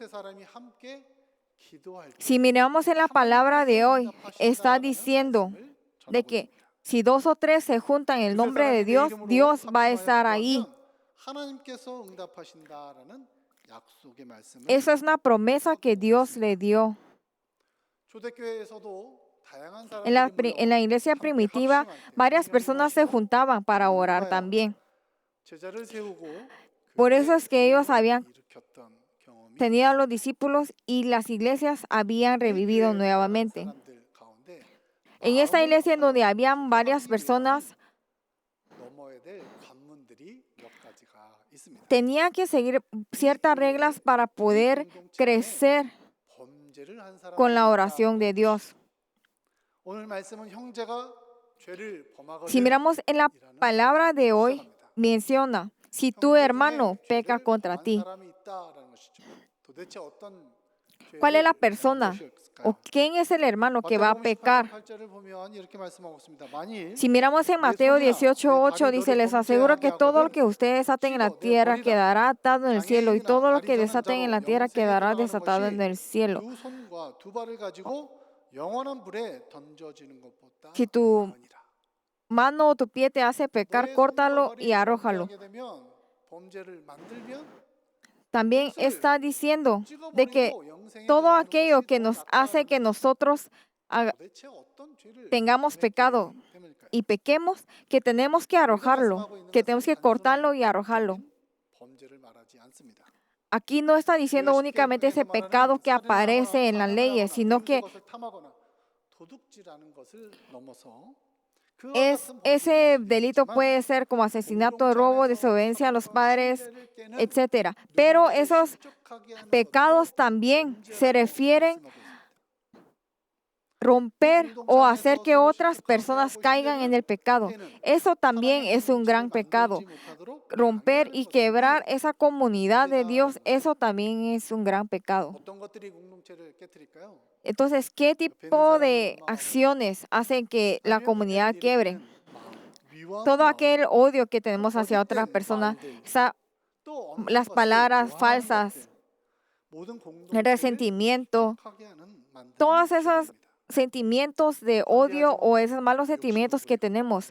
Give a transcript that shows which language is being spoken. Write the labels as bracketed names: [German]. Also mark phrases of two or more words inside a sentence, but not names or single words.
[Spanish] Si miramos en la palabra de hoy, está diciendo de que si 2 o 3 se juntan en el nombre de Dios, Dios va a estar ahí. Esa es una promesa que Dios le dio. En la iglesia primitiva, varias personas se juntaban para orar también. [Korean] 제자를 세우고 [Spanish] Por eso es que ellos habían [Korean] 일으켰던 경험이 [Spanish] tenido a los discípulos y las iglesias habían revivido nuevamente. [Korean] 사람들 가운데 [Spanish] En esta iglesia en donde habían varias personas, [Korean] 넘어야 될 관문들이 몇 가지가 있습니다. [Spanish] tenía que seguir ciertas reglas para poder crecer [Korean] 범죄를 한 [Spanish] con la [Korean] 사람들이 [Spanish] oración de Dios. [Korean] 오늘 말씀은 형제가 죄를 범하거든 [Spanish] Si miramos en la palabra de hoy, menciona, si tu hermano peca contra ti, [Korean] 사람이 있다라는 것이죠. 도대체 어떤 [Spanish] ¿cuál es la [Korean] 죄를 [Spanish] persona [Korean] 범한 것일까요? [Spanish] o quién es el hermano que va a pecar? [Korean] 8절을 보면 이렇게 말씀하고 있습니다. 만일 [Spanish] Si miramos en Mateo 18:8, dice, les aseguro que todo lo que ustedes aten en la tierra quedará atado en el cielo, y todo lo que desaten en la tierra quedará desatado en el cielo. [Korean] 두 손과 두 발을 가지고 영원한 불에 던져지는 것보다 [Spanish] Si tu [Korean] 나으니라. [Spanish] mano o tu pie te hace pecar, [Korean] 너의 [Spanish] córtalo [Korean] 손과 [Spanish] y [Korean] 발이 [Spanish] arrójalo. [Korean] 범죄하게 되면, 범죄를 만들면 [Spanish] También está diciendo de que [Korean] 찍어버리고 영생에 [Spanish] todo [Korean] 들어가는 [Spanish] aquello [Korean] 것이 [Spanish] que [Korean] 더 [Spanish] nos hace que [Korean] 낫다는 [Spanish] nosotros [Korean] 도대체 어떤 죄를 [Spanish] tengamos [Korean] 범했기 [Spanish] pecado [Korean] 때문일까요? [Spanish] y pequemos, que tenemos que arrojarlo, que tenemos que cortarlo y arrojarlo. [Korean] 범죄를 말하지 않습니다. [Spanish] Aquí no está diciendo únicamente ese pecado que aparece en las leyes, sino que [Korean] 도둑질하는 것을 넘어서 [Spanish] ese delito puede ser como asesinato, robo, desobediencia a los padres, etcétera. Pero esos pecados también se refieren romper o hacer que otras personas caigan en el pecado. Eso también es un gran pecado. Romper y quebrar esa comunidad de Dios, eso también es un gran pecado. [Korean] 어떤 것들이 공동체를 깨뜨릴까요? [Spanish] Entonces, ¿qué tipo de acciones hacen que la comunidad quiebre? Todo aquel odio que tenemos hacia otra persona, las palabras falsas, el resentimiento, todos esos sentimientos de odio o esos malos sentimientos que tenemos.